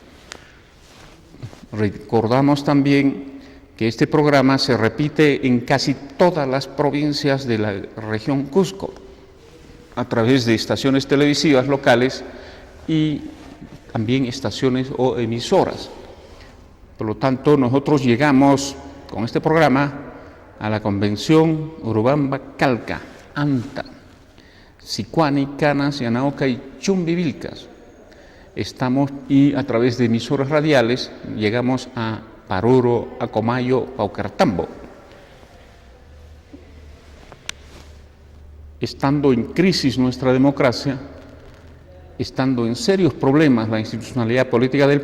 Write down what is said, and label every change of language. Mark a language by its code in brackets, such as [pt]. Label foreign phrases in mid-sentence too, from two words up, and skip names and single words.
[es] Recordamos también que este programa se repite en casi todas las provincias de la región Cusco, a través de estaciones televisivas locales y también estaciones o emisoras. Por lo tanto, nosotros llegamos con este programa a la convención Urubamba Calca, Anta, Sicuani, Canas, Yanaoca y Chumbivilcas. Y a través de emisoras radiales llegamos a Paruro, Acomayo, Paucartambo. Estando en crisis nuestra democracia, estando en serios problemas la institucionalidad política del